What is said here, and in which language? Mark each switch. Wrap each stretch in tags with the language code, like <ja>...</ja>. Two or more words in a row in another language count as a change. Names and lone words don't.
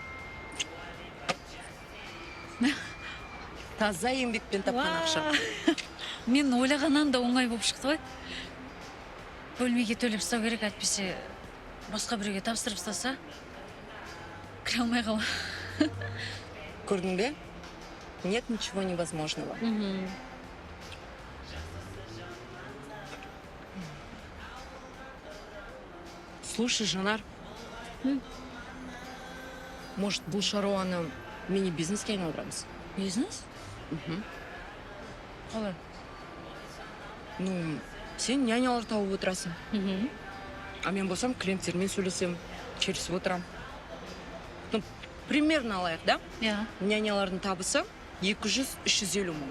<kk>Таза еңбекпен тапқан ақша. Мен ойлағаннан да оңай болып шықты ғой. Бөлмеге төлеп ұстау керек, әйтпесе басқа біреуге тапсырып ұстаса, кіре алмай қала. Көрдің бе?</kk> <ru>Нет ничего невозможного. Слушай, Жанар, может,</ru> <kk>бұл шаруаны мини-бизнеске айналдырамыз? Бизнес? Қалай? Ну, сен нянялар тауып отырасың. А мен болсам клиенттермен сөйлесем, келісіп отырам.</kk> <ru>Ну, примерно</ru> <kk>алайық, да? Нянялардың табысы 200-350 мың.</kk>